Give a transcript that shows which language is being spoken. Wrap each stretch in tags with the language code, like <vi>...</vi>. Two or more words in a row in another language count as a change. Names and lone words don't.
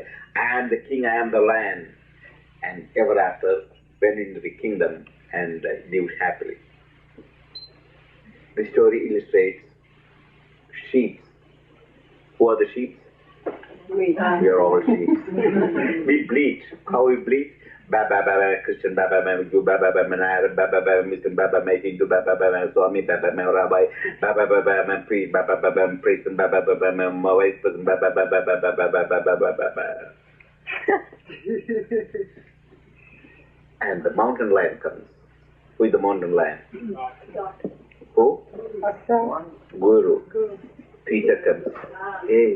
<en>I am the king, I am the lion. And ever after, went into the kingdom and lived happily. The story illustrates sheep. Who are the sheep? We are all sheep. We bleat. How we bleat? Ba ba ba ba, Christian ba ba ba, Jew ba ba ba, Manara ba ba ba, Muslim ba ba ba, Hindu ba ba ba, Swami ba ba ba, Rabbi ba ba ba ba, priest ba ba ba ba, priest ba ba ba ba, my wife person ba ba ba ba ba ba ba ba ba ba ba ba. And the mountain lion comes. Who is the mountain lion? Who? Guru. Teacher comes. Yes.</en>